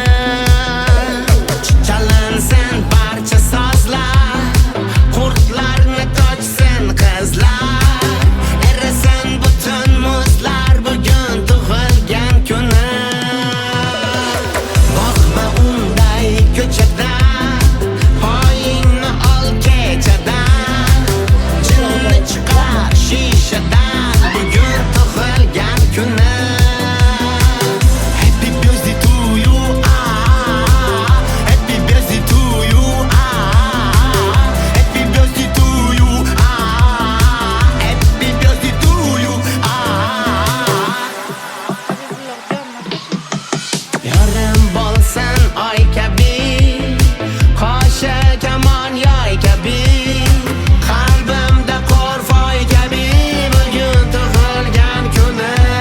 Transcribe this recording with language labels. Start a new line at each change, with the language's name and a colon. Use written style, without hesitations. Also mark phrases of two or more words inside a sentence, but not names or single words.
Uzbek: Chalansin barcha sozlar, qurtlarni tochsin qizlar, erisin butun muzlar, bugun tug'ilgan kuni. Boqma unday ko'chada, poyingni ol kechadan, jinni chiqar shishadan, bugun tug'ilgan kuni.
English: Happy birthday to you, happy birthday to you, happy birthday to you, happy birthday to you.
Uzbek: Yarim bo'lsin oy kabi, qoshi kamon yoy kabi, qalbimda qo'rfoy kabi, bugun tug'ilgan kuni.